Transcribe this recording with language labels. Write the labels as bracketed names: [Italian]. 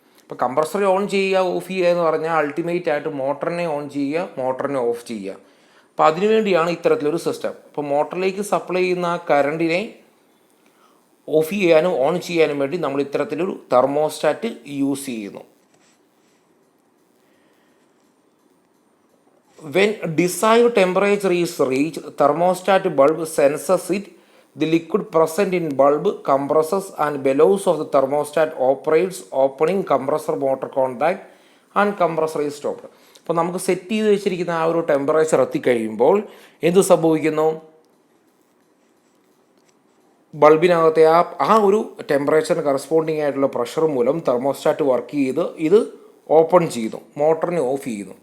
[Malayalam] അപ്പോൾ കംപ്രസറെ ഓൺ ചെയ്യുക, ഓഫ് ചെയ്യുക എന്ന് പറഞ്ഞാൽ അൾട്ടിമേറ്റ് ആയിട്ട് മോട്ടറിനെ ഓൺ ചെയ്യുക, മോട്ടറിനെ ഓഫ് ചെയ്യുക. അപ്പോൾ അതിനുവേണ്ടിയാണ് ഇത്തരത്തിലൊരു സിസ്റ്റം. അപ്പോൾ മോട്ടറിലേക്ക് സപ്ലൈ ചെയ്യുന്ന ആ കറണ്ടിനെ ഓഫ് ചെയ്യാനും ഓൺ ചെയ്യാനും വേണ്ടി നമ്മൾ ഇത്തരത്തിലൊരു തെർമോസ്റ്റാറ്റ് യൂസ് ചെയ്യുന്നു. [English] When desired temperature is reached, thermostat bulb senses it. The liquid present in bulb compresses and bellows of the thermostat operates, opening compressor motor contact and compressor is stopped. [Malayalam] അപ്പോൾ നമുക്ക് set ചെയ്ത് വെച്ചിരിക്കുന്ന ആ ഒരു temperature എത്തിക്കഴിയുമ്പോൾ എന്ത് സംഭവിക്കുന്നു? ബൾബിനകത്തെ ആ ഒരു ടെമ്പറേച്ചറിന് കറസ്പോണ്ടിങ് ആയിട്ടുള്ള പ്രഷർ മൂലം തെർമോസ്റ്റാറ്റ് വർക്ക് ചെയ്ത് ഇത് ഓപ്പൺ ചെയ്തു, മോട്ടറിനെ ഓഫ് ചെയ്യുന്നു.